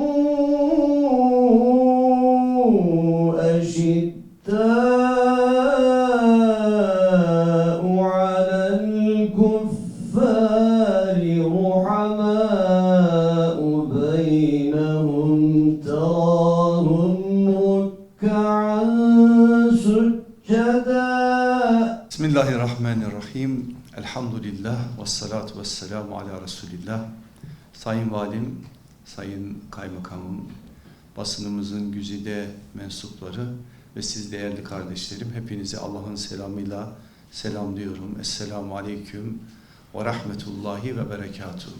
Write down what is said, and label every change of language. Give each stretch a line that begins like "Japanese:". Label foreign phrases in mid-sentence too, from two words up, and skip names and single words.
Arabic: أشداء على الكفار رحماء بينهم تراهم ركعا سجدا. بسم الله الرحمن الرحيم. الحمد لله والصلاة والسلام على رسول الله.
Turkish: Sayın Valim, Sayın Kaymakamım, basınımızın güzide mensupları ve siz değerli kardeşlerim, hepinizi Allah'ın selamıyla selamlıyorum.
Arabic: السلام عليكم ورحمة الله وبركاته.